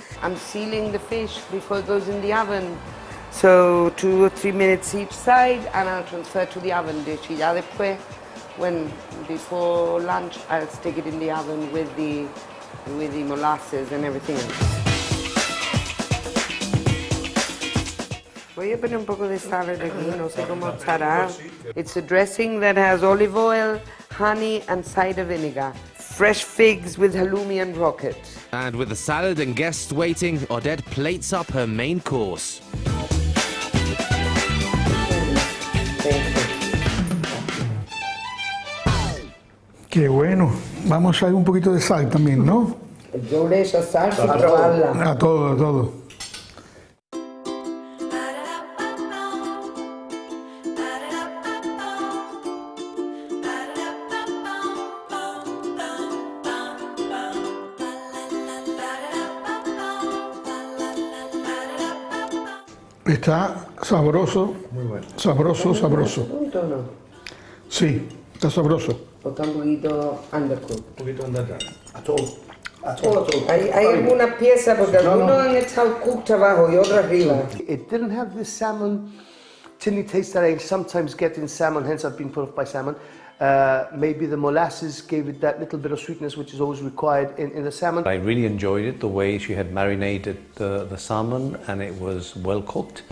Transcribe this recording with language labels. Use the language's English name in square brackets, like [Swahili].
[English] I'm sealing the fish before it goes in the oven. So 2 or 3 minutes each side, and I'll transfer to the oven dish. [Spanish] Y ya después, [English] before lunch, I'll stick it in the oven with the molasses and everything else. [Spanish] Voy a poner un poco de salad aquí, no sé cómo estará. [English] It's a dressing that has olive oil, honey and cider vinegar. Fresh figs with halloumi and rocket. And with the salad and guests waiting, Odette plates up her main course. [Spanish] Qué bueno. Vamos a ir un poquito de sal también, ¿no? Yo le echo sal para probarla. A todo, a todo. Está sabroso. Muy bueno. Sabroso, sabroso. ¿Punto o no? Sí, está sabroso. ¿O está un poquito undercooked? Un poquito [English] underdone. At all. [Spanish] Hay algunas piezas porque algunos han echado cooked abajo y otras arriba. [English] It didn't have this salmon tinny taste that I sometimes get in salmon, hence I've been put off by salmon. Maybe the molasses gave it that little bit of sweetness which is always required in the salmon. I really enjoyed it, the way she had marinated the salmon, and it was well cooked.